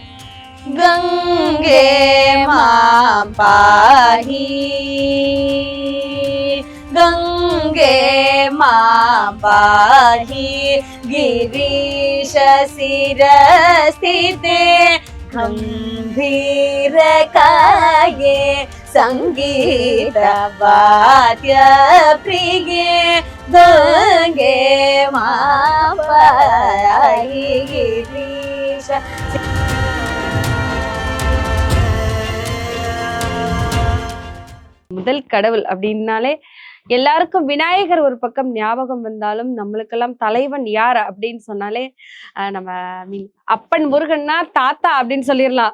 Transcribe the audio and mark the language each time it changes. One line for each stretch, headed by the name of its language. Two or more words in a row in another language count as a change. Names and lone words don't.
Sanskrit: गङ्गे मां पाहि गङ्गे मां पाहि गिरीश शिरस्थिते गम्भीर काये, संगीत वाद्य प्रिये, गंगे मां पाहि गिरीश.
Tamil: முதல் கடவுள் அப்படின்னாலே எல்லாருக்கும் விநாயகர் ஒரு பக்கம் ஞாபகம் வந்தாலும் நம்மளுக்கெல்லாம் தலைவன் யார் அப்படின்னு சொன்னாலே நம்ம அப்பன் முருகன்னா தாத்தா அப்படின்னு சொல்லிடலாம்.